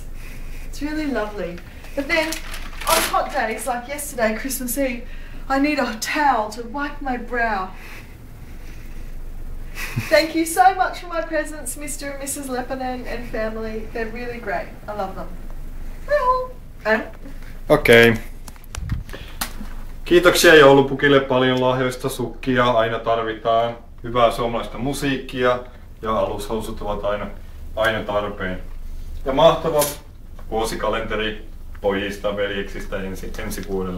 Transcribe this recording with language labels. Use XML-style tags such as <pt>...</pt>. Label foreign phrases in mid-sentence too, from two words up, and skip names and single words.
<en>It's really lovely. But then, on hot days like yesterday, Christmas Eve, I need a towel to wipe my brow. Thank you so much for my presents, Mr. and Mrs. Leppänen and family. They're really great. I love them.</en> <fi>Okei. Kiitoksia joulupukille, paljon lahjoista, sukkia aina tarvitaan. Hyvää suomalaista musiikkia ja alushousut ovat aina tarpeen. Ja mahtava vuosikalenteri pojista, veljeksistä ensi vuodelle.</fi>